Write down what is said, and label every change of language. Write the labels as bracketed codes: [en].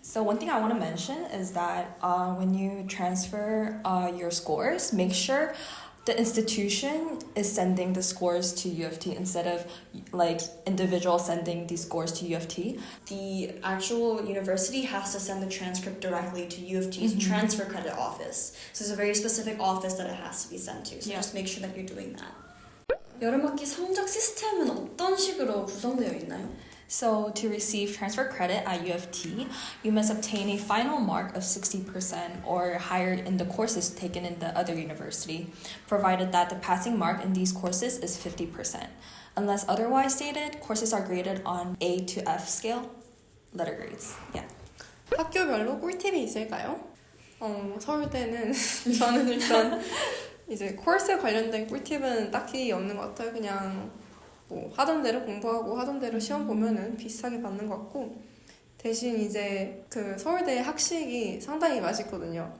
[en] So one thing I want to mention is that when you transfer your scores, make sure the institution is sending the scores to U of T instead of like individuals sending these scores to U of T. The actual university has to send the transcript directly to U of T's transfer credit office. So there's a very specific office that it has to be sent to. So just make sure that you're doing that. [ko] 여름학기 성적 시스템은 어떤 식으로 구성되어 있나요? [en] So to receive transfer credit at U of T, you must obtain a final mark of 60% or higher in the courses taken in the other university, provided that the passing mark in these courses is 50%. Unless otherwise stated, courses are graded on A to F scale, letter grades. Yeah. [ko] 학교별로 꿀팁이 있을까요? 서울대는 저는 일단 이제 코र्스에 관련된 꿀팁은 딱히 없는 것 같아요. 그냥 뭐 하던 대로 공부하고 하던 대로 시험 보면은 비슷하게 받는 것 같고, 대신 이제 그 서울대 학식이 상당히 맛있거든요.